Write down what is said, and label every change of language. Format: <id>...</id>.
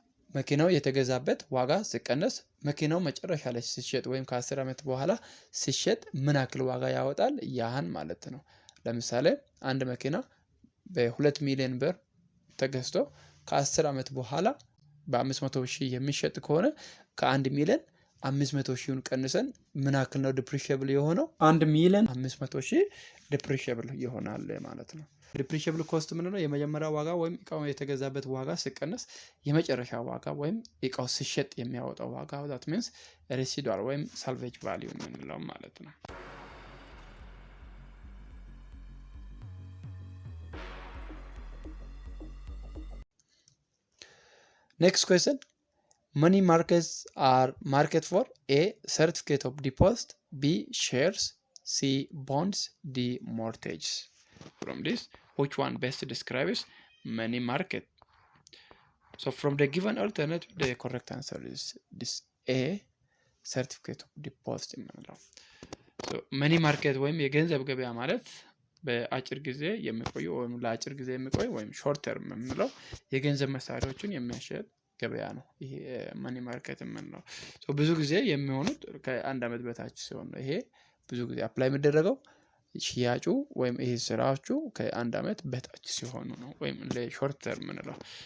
<am>መኪናው የተገዛበት ዋጋ ሲቀነስ መኪናው መጨረሻ ላይ ሲሸጥ ወይም ከ10 ዓመት በኋላ ሲሸጥ ምን ያክል ዋጋ ያወጣል ያን ማለት ነው። ለምሳሌ አንድ መኪና በ2 ሚሊዮን ብር ተገዝቶ ከ10 ዓመት በኋላ በ500,000 የሚሸጥ ከሆነ ከ1 ሚሊዮን 500,000ን ቀንሰን ምን ያክል ነው ዲፕሪሺየብል የሆነው? 1,500,000 ዲፕሪሺየብል ይሆናል ማለት ነው። ዲፕሪሺየብል ኮስት ምንድነው? የመጀመሪያ ዋጋ ወይም እቃው የተገዛበት ዋጋ ሲቀነስ የመጨረሻ ዋጋ ወይም እቃው ሲሸጥ የሚያወጣው ዋጋ</am> <en>that means residual</en> <am>ወይም salvage value የምንለው ማለት ነው።</am> <en>next question, money markets are market for A, certificate of deposit, B, shares, C, bonds, D, mortgages. From this, which one best describes money market? So from the given alternative, the correct answer is this A, certificate of deposit.</en> <am>So money market ወይም የገንዘብ ገበያ ማለት በአጭር ጊዜ የሚቆይ ወይም ለአጭር ጊዜ የሚቆይ ወይም ሾርት ተርም የምንለው የገንዘብ መሳሪያዎችን የሚያሸጥ ገበያ ነው። ይሄ ማኒ ማርኬት የምንለው ብዙ ጊዜ የሚሆኑት ከአንድ ዓመት በታች ሲሆን ነው። ይሄ ብዙ ጊዜ አፕላይ የሚደረገው ሽያጩ ወይም ይሄ ስራዎቹ ከአንድ ዓመት በታች ሲሆኑ ነው ወይም ለሾርት ተርም የምንለው።</am>